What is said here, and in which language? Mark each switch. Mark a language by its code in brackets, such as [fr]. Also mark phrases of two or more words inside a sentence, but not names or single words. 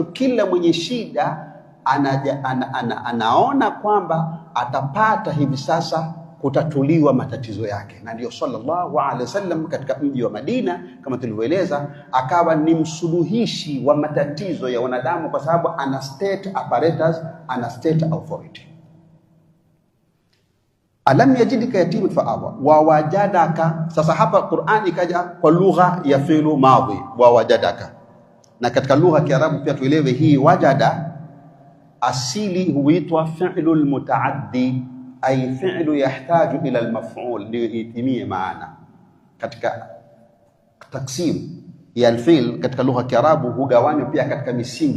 [sw] Kila mwenye shida anaona kwamba atapata hivi sasa kutatuliwa matatizo yake, na ndio [ar] صلى الله عليه وسلم [sw] katika mji wa Madina kama tulivyoeleza akawa ni msuluhishi wa matatizo ya wanadamu, kwa sababu ana [en] state apparatus, [sw] ana [en] state authority. [ar] ألم يجدك يتيما فآوى ووجدك. [sw] Sasa hapa Qur'an ikaja kwa lugha ya [ar] فعل ماضي, ووجدك, [sw] na katika lugha ya Kiarabu pia tuelewe hii wajada asili huitwa [ar] الفعل المتعدي، أي فعل يحتاج إلى المفعول, [sw] ndio itimie maana. Katika taksim ya al-fi'l katika lugha ya Kiarabu hugawanywa pia katika misingi.